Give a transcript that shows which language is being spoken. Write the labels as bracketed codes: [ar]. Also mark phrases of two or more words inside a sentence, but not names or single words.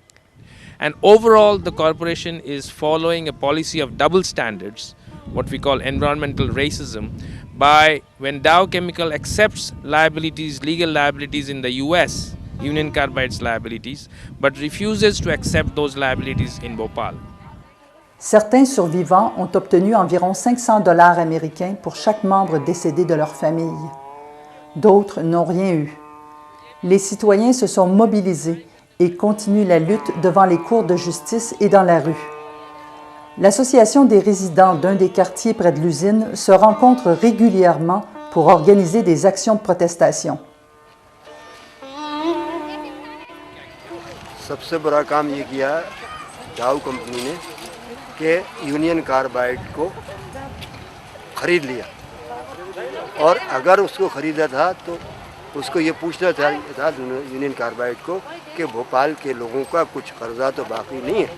[en] And overall, the corporation is following a policy of double standards, what we call environmental racism, by when Dow Chemical accepts liabilities, legal liabilities in the US, Union Carbide's liabilities, but refuses to accept those liabilities in Bhopal. [fr] Certains survivants ont obtenu environ 500 $ américains pour chaque membre décédé de leur famille. D'autres n'ont rien eu. Les citoyens se sont mobilisés et continuent la lutte devant les cours de justice et dans la rue. L'Association des résidents d'un des quartiers près de l'usine se rencontre régulièrement pour organiser des actions de protestation. [hi] सबसे बड़ा काम ये किया डाउ कंपनी ने कि यूनियन कार्बाइड को खरीद लिया, और अगर उसको खरीदा था तो उसको ये पूछना था यूनियन कार्बाइड को कि भोपाल के लोगों का कुछ कर्जा तो बाकी नहीं है।